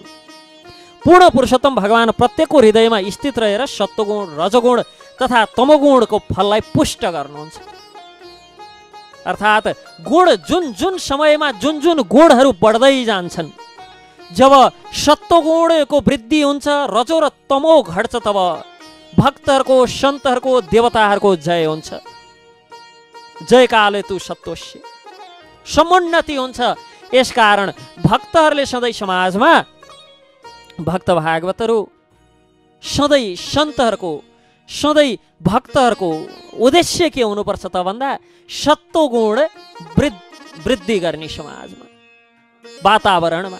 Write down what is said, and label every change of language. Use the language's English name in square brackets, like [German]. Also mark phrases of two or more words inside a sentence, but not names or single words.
[Nepali] पूर्ण पुरुषोत्तम भगवान प्रत्येकको हृदयमा स्थित रहेर सत्वगुण, रजोगुण तथा तमोगुणको फललाई पुष्ट गर्नुहुन्छ। अर्थात् गुण जुन जुन समयमा जुन जुन गुणहरू बढ्दै जान्छन्, जब सत्वगुणको वृद्धि हुन्छ, रजो र तमो घट्छ, तब भक्तहरूको, सन्तहरूको, देवताहरूको जय हुन्छ। [Sanskrit] जयकाले तु सत्वस्य, [Nepali] समुन्नति हुन्छ। यसकारण भक्तहरूले सधैँ समाजमा, भक्त भागवतहरू सधैँ सन्तहरूको, सधैँ भक्तहरूको उद्देश्य के हुनुपर्छ त भन्दा सत्वगुण वृद्धि गर्ने समाजमा, वातावरणमा।